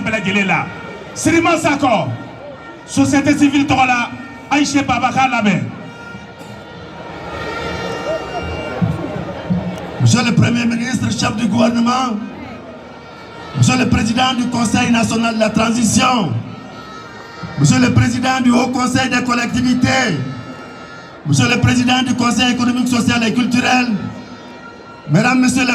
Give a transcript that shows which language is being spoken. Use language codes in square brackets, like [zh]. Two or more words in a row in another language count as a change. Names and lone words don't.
[fr] Belegela. Sirima Sako, société civile Tola, Aïché Babaka Labé. Monsieur le Premier ministre, chef du gouvernement, Monsieur le Président du Conseil national de la transition, Monsieur le Président du Haut Conseil des collectivités, Monsieur le Président du Conseil économique, social et culturel, Mesdames, Messieurs les